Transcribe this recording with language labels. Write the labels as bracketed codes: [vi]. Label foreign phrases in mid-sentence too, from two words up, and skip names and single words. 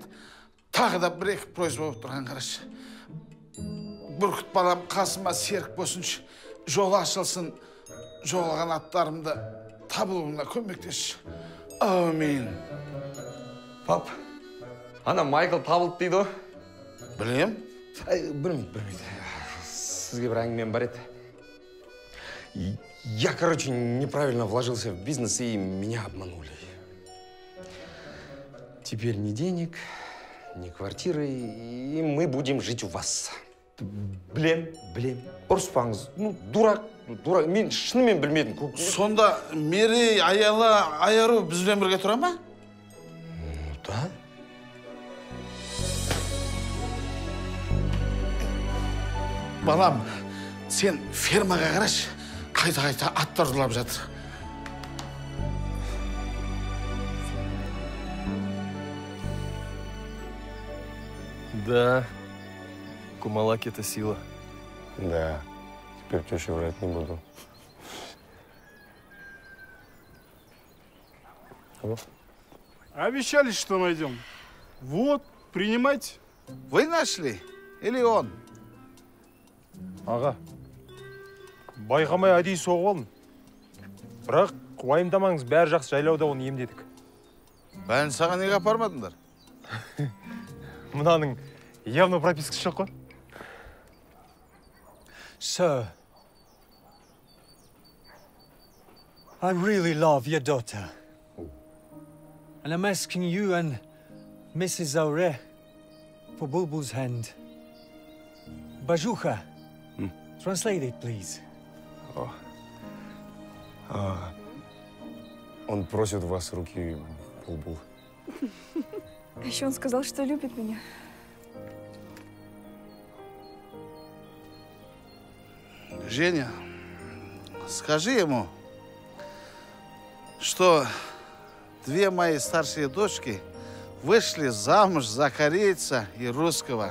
[kk] Тағы да бір-екі просьба болып тұрған қарашы. Бүркіт балам қасыма серік болсыншы, жол ашылсын, жоғалған аттарымды табылуына көмектесші. Амин. Пап, ана Майкл табылды дейді ғой? Білем? Білмейді. Сізге бір әңгімем бар еді. [ru] Я, короче, неправильно вложился в бизнес, и меня обманули. Теперь ни денег, ни квартиры, и мы будем жить у вас. [kk] Білем. Ұрыспаңыз. [ru] Ну, дурак. [kk] Мен шынымен білмедім. Сонда Мерей, Аяла, Айару бізбен бірге тұра ма? [ru] Да. [kk] Балам, сен фермаға қарашы. Қайта-қайта аттар ұрлап жатыр. [ru] Да, Кумалаки — это сила. Да, теперь тёще врать не буду. Обещали, что найдем. Вот, принимайте. Вы нашли? Или он? [kk] Аға, байқамай әдейі соғып алдым. Бірақ уайымдамаңыз, бәрі жақсы, жайлауда оны емдедік. Бәрін саған неге апармадыңдар? Мынаның явно пропискасы жоқ қой. [en] Sir, I really love your daughter. And I'm asking you and Mrs. Zaure for Bulbul's hand. Bajuka, translate it, please. [ru] Он просит у вас руки, Булбул. А еще он сказал, что любит меня. Женя, скажи ему, что две мои старшие дочки вышли замуж за корейца и русского.